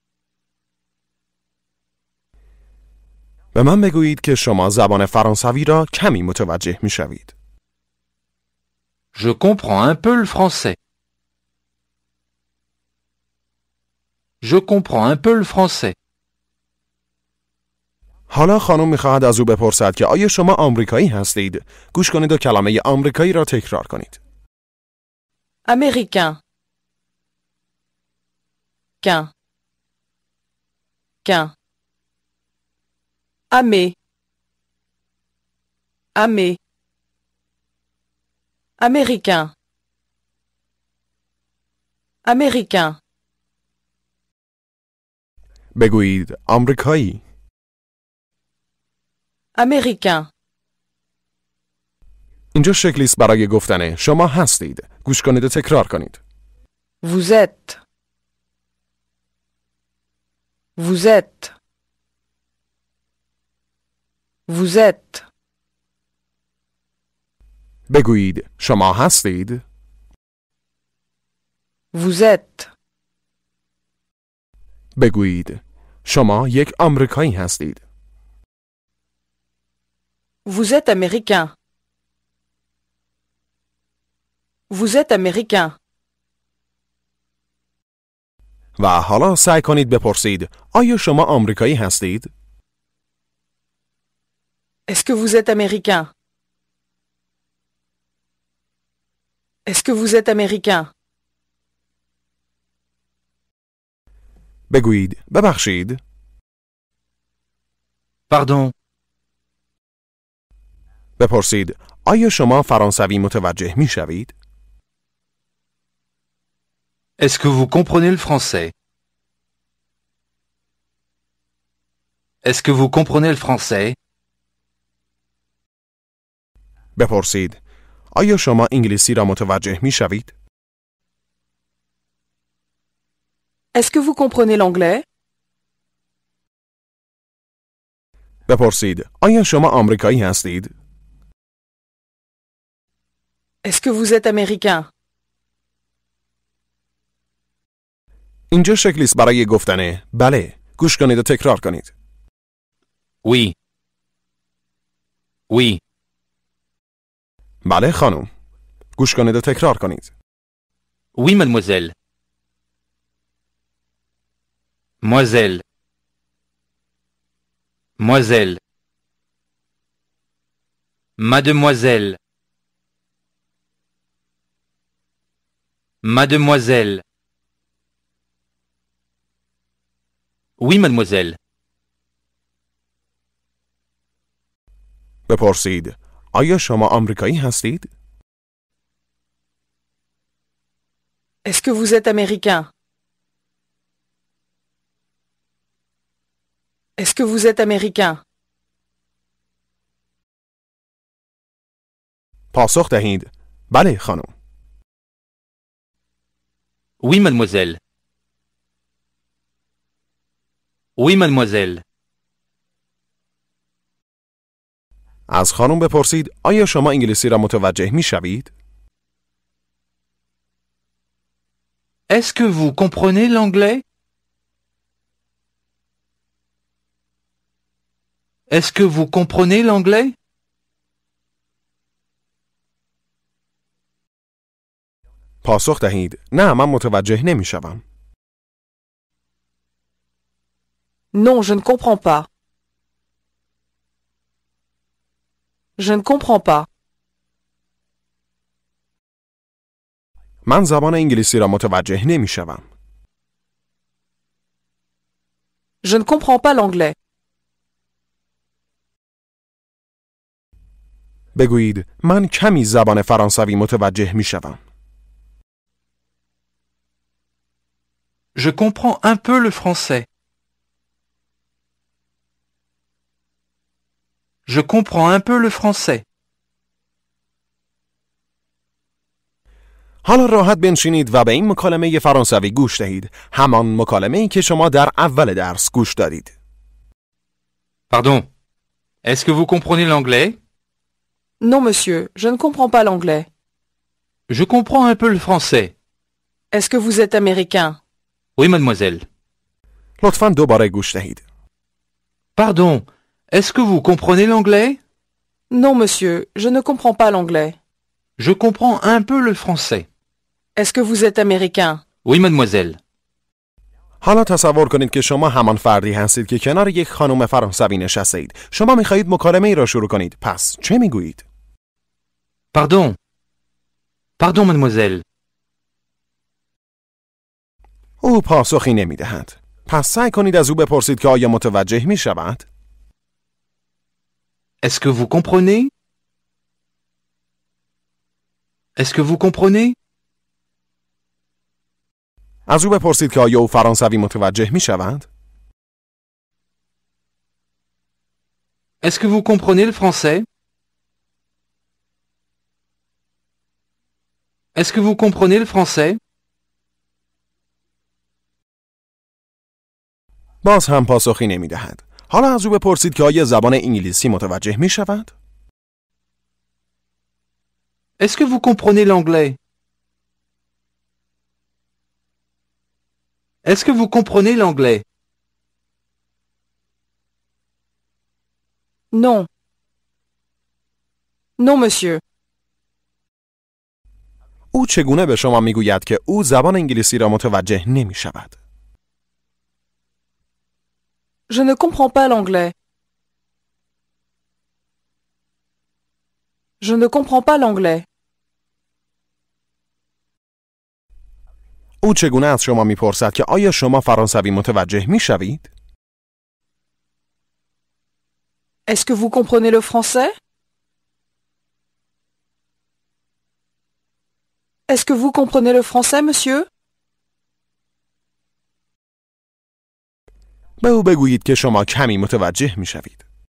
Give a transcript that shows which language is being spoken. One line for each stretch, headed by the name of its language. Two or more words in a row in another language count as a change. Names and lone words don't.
Persian: به من بگویید که شما زبان فرانسوی را کمی متوجه می شوید.
French: Je comprends un peu le français. Je comprends un peu le français.
Persian: حالا خانم می‌خواهد از او بپرسد که آیا شما آمریکایی هستید؟ گوش کنید و کلمه آمریکایی را تکرار کنید.
French: Américain. Qu'un. Qu'un. Amé. Amé. Américain. Américain.
Persian: بگویید آمریکایی.
French: Américain.
Persian: اینجا شکلی است برای گفتن شما هستید. گوش کنید و تکرار کنید.
French: Vous êtes. Vous êtes. Vous êtes.
Persian: بگویید شما هستید.
French: Vous êtes.
Persian: بگویید شما یک آمریکایی هستید.
French: Vous êtes américain. Vous êtes américain.
Persian: و حالا سعی کنید بپرسید آیا شما آمریکایی هستید؟
French: Est-ce que vous êtes américain? Est-ce que vous êtes américain?
Persian: بگویید ببخشید.
French: Pardon.
Persian: بپرسید آیا شما فرانسوی متوجه می شوید؟
French: Est-ce que vous comprenez le français? Est-ce que vous comprenez le français?
Persian: بپرسید آیا شما انگلیسی را متوجه می شوید؟
French: Est-ce que vous comprenez l'anglais?
Persian: بپرسید آیا شما آمریکایی هستید؟
French: Est-ce que vous êtes américain?
Persian: اینجا شکلی است برای گفتن بله. گوش کنید و تکرار کنید.
French: Oui. Oui.
Persian: بله خانم. گوش کنید و تکرار کنید.
French: Oui, mademoiselle. Moiselle. Moiselle. Mademoiselle. Mademoiselle. Oui, mademoiselle.
Persian: بپرسید آیا شما آمریکایی هستید؟
French: Est-ce que vous êtes américain? Est-ce que vous êtes américain?
Persian: پاسخ دهید بله خانم.
French: Oui, mademoiselle. Oui, mademoiselle.
Persian: از خانم بپرسید آیا شما انگلیسی را متوجه می شوید؟
French: Est-ce que vous comprenez l'anglais? Est-ce que vous comprenez l'anglais?
Persian: پاسخ دهید نه من متوجه نمی شوم.
French: Non, je ne comprends pas. Je ne comprends pas.
Persian: من زبان انگلیسی را متوجه نمی شوم.
French: Je ne comprends pas l'anglais.
Persian: بگویید من کمی زبان فرانسوی متوجه می شوم.
French: Je comprends un peu le français. Je comprends un peu le français.
Persian: حالا راحت بنشینید و به این مکالمه فرانسوی گوش دهید. همان مکالمه‌ای که شما در اول درس گوش دادید.
French: Pardon. Est-ce que vous comprenez l'anglais? Non, monsieur, je ne comprends pas l'anglais. Je comprends un peu le français. Est-ce que vous êtes américain? Oui, mademoiselle.
Persian: لطفاً دوباره گوش دهید.
French: Pardon. Est-ce que vous comprenez l'anglais? Non, monsieur, je ne comprends pas l'anglais. Je comprends un peu le français. Est-ce que vous êtes américain? Oui, mademoiselle.
Persian: حالا تصور کنید که شما همان فردی هستید که کنار یک خانم فرانسوی نشسته اید. شما می‌خواهید مکالمه ای را شروع کنید. پس چه میگویید؟
French: Pardon. Pardon, mademoiselle.
Persian: او پاسخی نمی‌دهد. پس سعی کنید از او بپرسید که آیا متوجه می‌شود؟
French: Est-ce que vous comprenez? Est-ce que vous comprenez?
Persian: از او بپرسید که آیا او فرانسوی متوجه می‌شود؟
French: Est-ce que vous comprenez le français? Est-ce que vous comprenez le français?
Persian: باز هم پاسخی نمی‌دهد. حالا از او بپرسید که آیا زبان انگلیسی متوجه می‌شود؟
French: Est-ce que vous comprenez l'anglais? Est-ce que vous comprenez l'anglais? Non. Non, monsieur.
Persian: او چگونه به شما میگوید که او زبان انگلیسی را متوجه نمی‌شود؟
French: Je ne comprends pas l'anglais. Je ne comprends pas l'anglais.
Persian: او چگونه از شما میپرسد که آیا شما فرانسوی متوجه میشوید؟
French: Est-ce que vous comprenez le français? Est-ce que vous comprenez le français, monsieur?
Persian: به او بگویید که شما کمی متوجه میشوید.